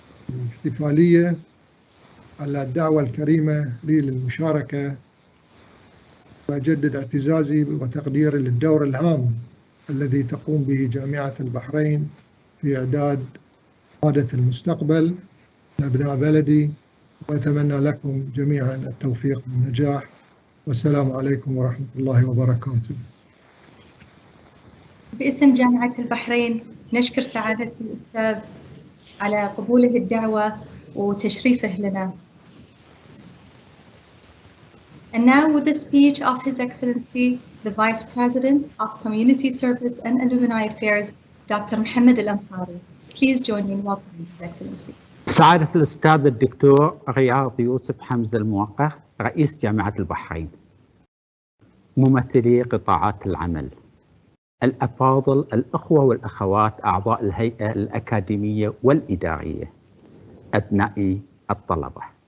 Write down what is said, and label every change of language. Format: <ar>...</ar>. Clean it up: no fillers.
<ar>الاحتفالية على الدعوة الكريمة لي للمشاركة، وأجدد اعتزازي وتقديري للدور الهام الذي تقوم به جامعة البحرين في إعداد قادة المستقبل لأبناء بلدي، وأتمنى لكم جميعا التوفيق والنجاح، والسلام عليكم ورحمة الله وبركاته. باسم جامعة البحرين نشكر سعادة الأستاذ على قبوله الدعوة وتشريفه لنا.</ar> <en>And now with the speech of His Excellency, the Vice President of Community Service and Alumni Affairs, Dr. Mohammed Al Ansari. Please join me in welcoming His Excellency.</en> <ar>سعادة الأستاذ الدكتور رياض يوسف حمزة الموقر رئيس جامعة البحرين، ممثلي قطاعات العمل، الأفاضل، الأخوة والأخوات أعضاء الهيئة الأكاديمية والإدارية، أبنائي الطلبة،</ar>